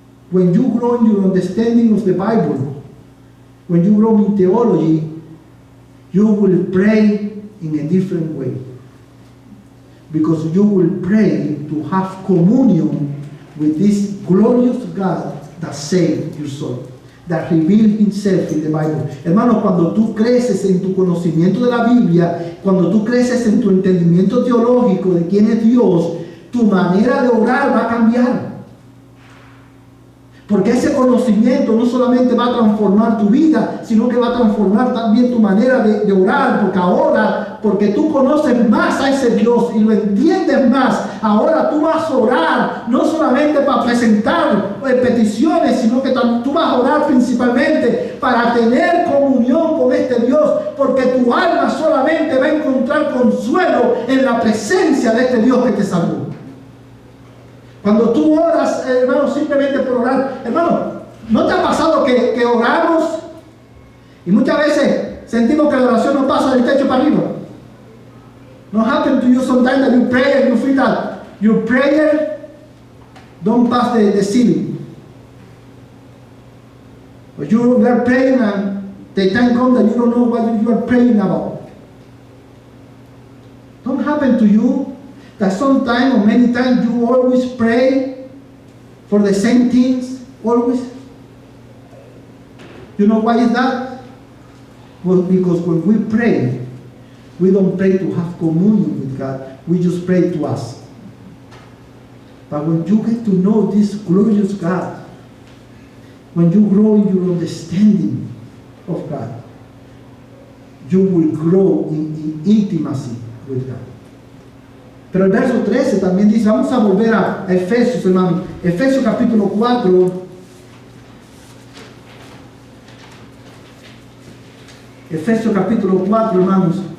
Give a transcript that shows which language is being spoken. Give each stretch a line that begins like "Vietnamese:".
English: When you grow in your understanding of the Bible, when you grow in theology, you will pray in a different way. Because you will pray to have communion with this glorious God that saved your soul, that revealed Himself in the Bible.
Spanish: Hermano, cuando tú creces en tu conocimiento de la Biblia, cuando tú creces en tu entendimiento teológico de quién es Dios, tu manera de orar va a cambiar. Porque ese conocimiento no solamente va a transformar tu vida, sino que va a transformar también tu manera de orar. Porque ahora, porque tú conoces más a ese Dios y lo entiendes más, ahora tú vas a orar, no solamente para presentar peticiones, sino que tú vas a orar principalmente para tener comunión con este Dios. Porque tu alma solamente va a encontrar consuelo en la presencia de este Dios que te salvó. Cuando tú oras, hermano, simplemente por orar, hermano, ¿no te ha pasado que oramos y muchas veces sentimos que la oración no pasa del techo para arriba?
English: ¿No happen to you sometimes that you pray and you feel that your prayer don't pass the ceiling? But you are praying and the time comes that you don't know what you are praying about. Don't happen to you that sometimes or many times you always pray for the same things, always? You know why is that? Well, because when we pray, we don't pray to have communion with God, we just pray to us. But when you get to know this glorious God, when you grow in your understanding of God, you will grow in intimacy with God.
Spanish: Pero el verso 13 también dice, vamos a volver a Efesios, hermano. Efesios capítulo 4. Efesios capítulo 4, hermanos.